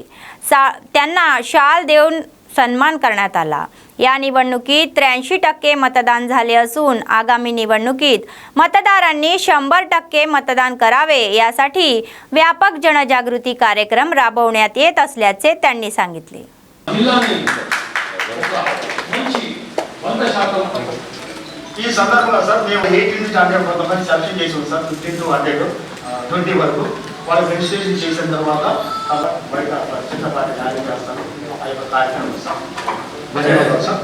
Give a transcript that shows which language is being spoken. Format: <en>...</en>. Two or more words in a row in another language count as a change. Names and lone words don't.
<mr>त्यांना शाल देऊन सन्मान करण्यात आला। या निवडणुकीत 83% मतदान झाले असून आगामी निवडणुकीत मतदारांनी 100% मतदान करावे यासाठी व्यापक जनजागृती कार्यक्रम राबवण्यात येत असल्याचे त्यांनी सांगितले।</mr> <te>ఈ సందర్భంలో సార్ మేము 18 నుంచి 100 కొంతమంది సెలక్షన్ చేసాం సార్ 15 to 120 వరకు వాళ్ళు రిజిస్ట్రేషన్ చేసిన తర్వాత బయట చిన్నపాటి ర్యాలీ చేస్తాను ఆ యొక్క కార్యక్రమం సార్ ధన్యవాదాలు సార్</te>